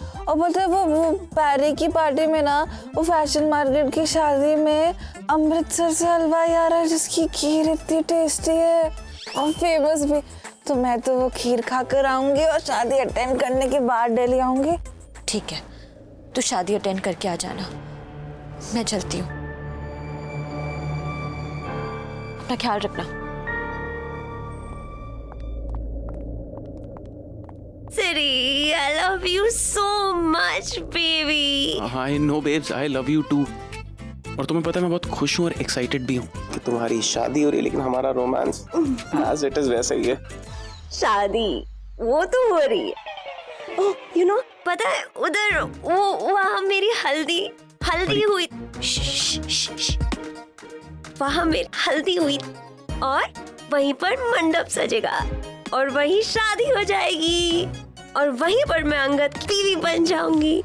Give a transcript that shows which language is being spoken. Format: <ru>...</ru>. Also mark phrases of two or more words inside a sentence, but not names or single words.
<hi>और पता है वो पैरी की पार्टी में ना, वो फैशन मार्केट की शादी में अमृतसर से हलवाई आ रहा है जिसकी खीर इतनी टेस्टी है और फेमस भी। तो मैं तो वो खीर खा कर आऊंगी और शादी अटेंड करने के बाद दिल्ली आऊंगी। ठीक है, तू शादी अटेंड करके आ जाना, मैं चलती हूँ। अपना ख्याल रखना।</hi> <en>Siri, I love you so much, baby. I know, babes, I love you too.</en> <hi>और तुम्हें पता है मैं बहुत खुश हूँ और एक्साइटेड भी हूँ कि तुम्हारी शादी हो रही है, लेकिन हमारा रोमांस</hi> <en>as it is</en> <hi>वैसा ही है। शादी वो तो हो रही है।</hi> <en>oh you know,</en> <hi>पता है उधर वो वहाँ मेरी हल्दी हुई। वहाँ मेरी हल्दी हुई और वहीं पर मंडप सजेगा और वहीं शादी हो जाएगी और वहीं पर मैं अंगद की बीवी बन जाऊंगी।</hi>